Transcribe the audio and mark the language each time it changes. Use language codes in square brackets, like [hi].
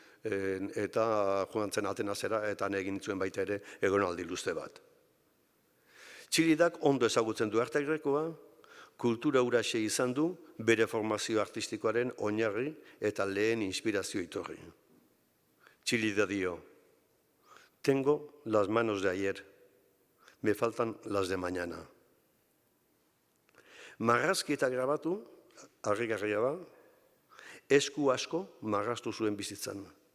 [eu] eta joan zen Atenasera eta egin zuen baita ere egonaldi luze bat. Txilidak ondo ezagutzen du arte grekoa, kultura huraxe izan du bere formazio artistikoaren oinarri eta lehen inspirazio iturri. Txilida dio, [es] tengo las manos de ayer, me faltan las de mañana. [eu] Marrazki eta grabatu, harrigarria da, esku asko marraztu zuen bizitzan.